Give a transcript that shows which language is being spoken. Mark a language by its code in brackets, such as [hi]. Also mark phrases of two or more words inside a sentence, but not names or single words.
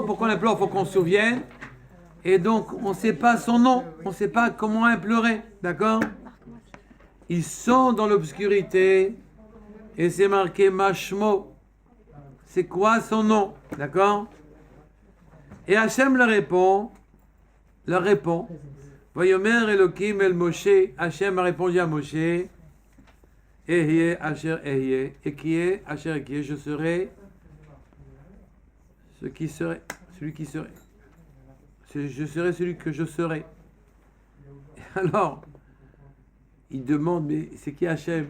[fr] Pour qu'on l'implore, il faut qu'on se souvienne. Et donc, on ne sait pas son nom. On ne sait pas comment implorer. D'accord? Ils sont dans l'obscurité. Et c'est marqué Mashmo. C'est quoi son nom? D'accord? Et Hachem leur répond. [he] ויאמר אלהים אל משה. [fr] Hachem a répondu à Moshe. [he] אהיה אשר אהיה. [fr] Et qui est Asher et qui est? Je serai ce qui serait. Celui qui serait. Je serai celui que je serai. Et alors, il demande, mais c'est qui Hachem?